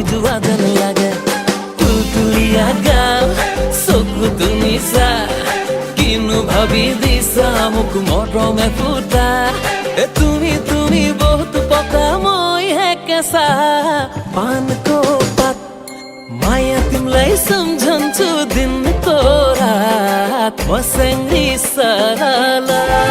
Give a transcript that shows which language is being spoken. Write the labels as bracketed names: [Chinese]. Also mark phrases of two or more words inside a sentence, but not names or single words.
[Assamese] যোৱা যেন লাগে তুলতুলীয়া গাল চকু তুমি চা কিনো ভাবি দিছা মোক মৰমে ফুটা তুমি তুমি বহুত পকা মই হে কেঁচা [Nepali] पानको पात माया तिमलाई सम्झन्छु दिनको रात मसँगै सरला